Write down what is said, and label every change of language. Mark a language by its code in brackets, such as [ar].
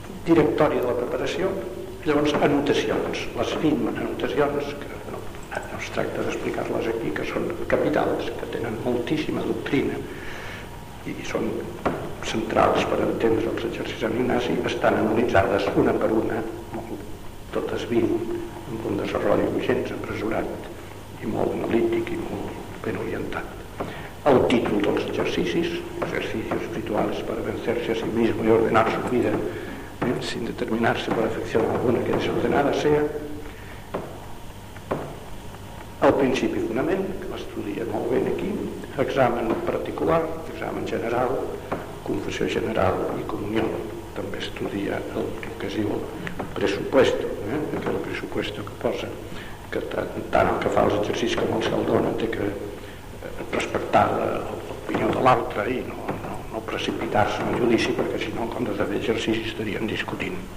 [ca] Directori de la preparació, llavors anotacions, les firmes anotacions, que no es tracta d'explicar-les aquí, que són capitals, que tenen moltíssima doctrina i són centrals per entendre els exercicis en Ignasi, estan analitzades una per una, totes 20, amb un desenvolupament gens apressurat i molt analític i molt ben orientat. El títol dels exercicis, [es] exercicios rituales para vencerse a sí mismo y ordenar su vida sin determinarse por afección alguna que desordenada sea. [ca] El principi i fonament, que l'estudia molt ben aquí, examen particular, examen general, confessió general i comunió. També estudia el que es diu pressupuesto, aquell pressupuesto que posa, que tant el que fa els exercicis com el se'l dona té que respectar l'opinió de l'altre i no precipitar-se en el judici, perquè si no, com d'haver exercicis, estaríem discutint.